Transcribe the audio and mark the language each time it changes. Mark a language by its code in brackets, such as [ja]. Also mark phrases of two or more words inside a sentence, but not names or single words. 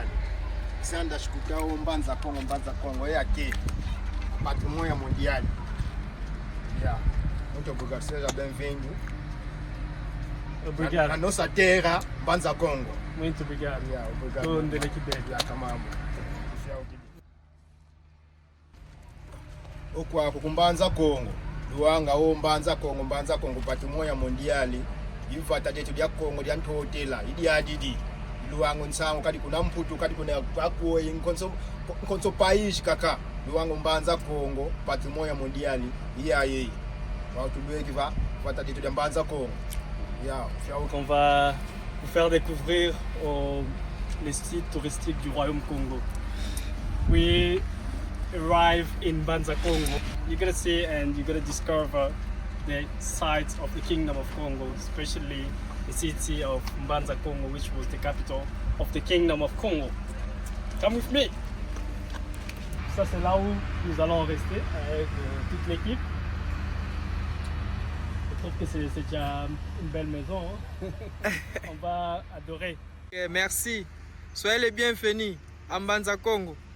[pt] Você anda a escutar o Banza, Congo, é aqui, patrimônio mundial. [en] Yeah. [pt] Muito obrigado, seja bem-vindo. Obrigado. Na nossa terra, Banza, Congo. Muito obrigado. Yeah, obrigado. Estou onde ele quiser. [kg] Okwako kumbanza Congo. [pt] Luanga o Banza, Congo, patrimônio mundial. [kg] Ivata jetu lya Congo lya ntotela idi adidi luwango nsango kadi kuna mputu kadi kuna kwako inkonso país kaka luwango Banza Congo [pt] patrimônio mondial [kg] iyaye watu beki va vata jetu lya Banza Congo ya [fr] On va vous faire découvrir les sites touristiques du royaume Congo. [en] We arrive in Banza, Congo. You're gonna see and you're gonna discover the sites of the Kingdom of Kongo, especially the city of Banza, Congo, which was the capital of the Kingdom of Congo. Come with me. [fr] Ça, c'est là où nous allons rester avec toute l'équipe. Je trouve que c'est déjà une belle maison. Hein? On va adorer. Okay, merci. Soyez les bienvenus à Banza, Congo.